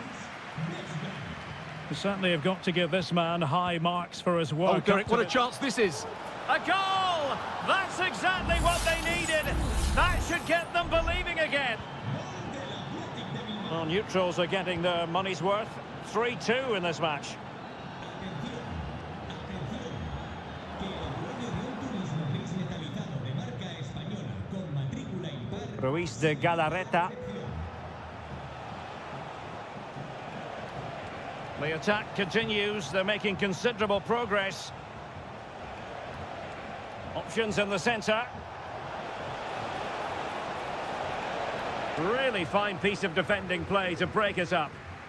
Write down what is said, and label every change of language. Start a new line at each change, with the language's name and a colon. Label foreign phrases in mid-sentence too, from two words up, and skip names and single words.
English: You certainly have got to give this man high marks for his work. Oh, Derek, what a chance this is. A goal! That's exactly what they needed. That should get them believing again. Well, neutrals are getting their money's worth. 3-2 in this match. Ruiz de Galarreta. The attack continues. They're making considerable progress. Options in the centre. Really fine piece of defending play to break it up.